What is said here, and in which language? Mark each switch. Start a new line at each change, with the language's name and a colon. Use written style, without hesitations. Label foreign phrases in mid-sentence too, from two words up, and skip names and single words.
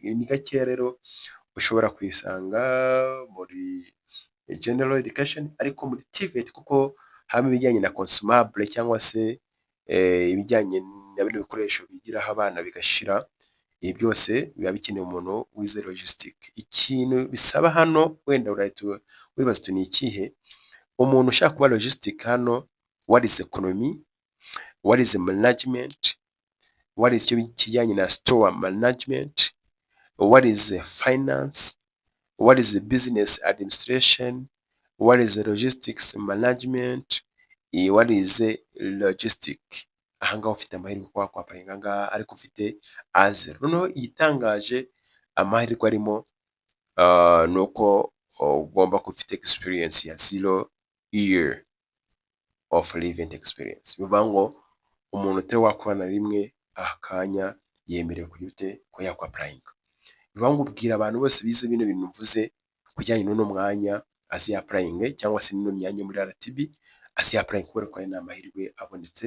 Kinyarwanda: Ni gake rero ushobora kwisanga muri
English: general education,
Kinyarwanda: ariko muri TVET kuko habamo ibijyanye na consumable, cyangwa se ibijyanye na bino bikoresho bigiraho abana bigashira, ibi byose biba bikeneye umuntu wize logistic. Ikintu bisaba hano wenda urahita wibaza uti ni ikihe? Umuntu ushaka kuba logistic hano,
English: what is economy, what is management, what is
Kinyarwanda: kijyanye na
English: store management, what is finance, what is business administration, what is logistics management, what is logistic.
Kinyarwanda: Ahangaha ufite amahirwe kuba kwapayinga ngaha, ariko ufite A0. Noneho igitangaje amahirwe arimo ni uko ugomba kuba ufite experience ya 0
English: year of living experience.
Kinyarwanda: Bivuga ngo umuntu utari wakora na rimwe akanya yemerewe ko yakwapurayinga. Bivuga ngo ubwira abantu bose bize bino bintu mvuze kujyanye n'uno mwanya aziyapurayinge, cyangwa se n'ino myanya muri RTB aziyapurayinge, kubera ko ari n'amahirwe abonetse.